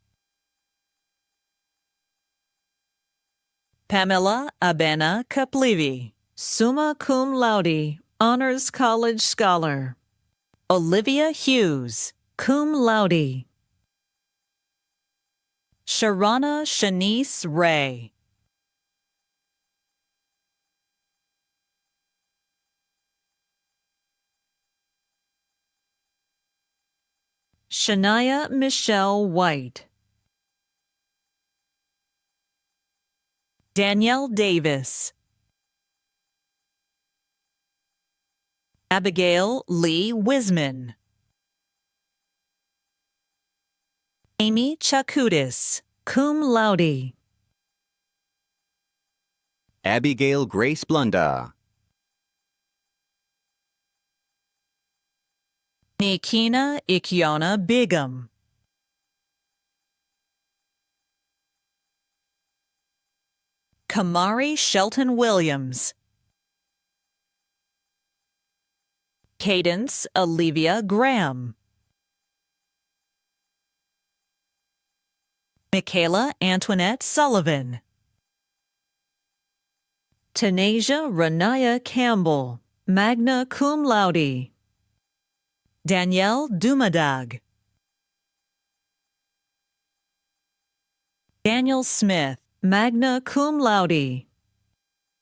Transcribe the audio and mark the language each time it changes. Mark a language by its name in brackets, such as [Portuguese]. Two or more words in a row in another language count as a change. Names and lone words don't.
[English] Pamela Abena Kaplivi, [Latin] summa cum laude, [English] Honors College Scholar. Olivia Hughes, [Latin] cum laude. [English] Sharana Shanice Ray. Shania Michelle White. Danielle Davis. Abigail Lee Wisman. Amy Chakudis, [Latin] cum laude. [English] Abigail Grace Blunda. Nikina Ikiona Bigum. Kamari Shelton Williams. Cadence Olivia Graham. Michaela Antoinette Sullivan. Tanasia Renaya Campbell, [Latin] magna cum laude. [English] Danielle Dumadag. Daniel Smith, [Latin] magna cum laude.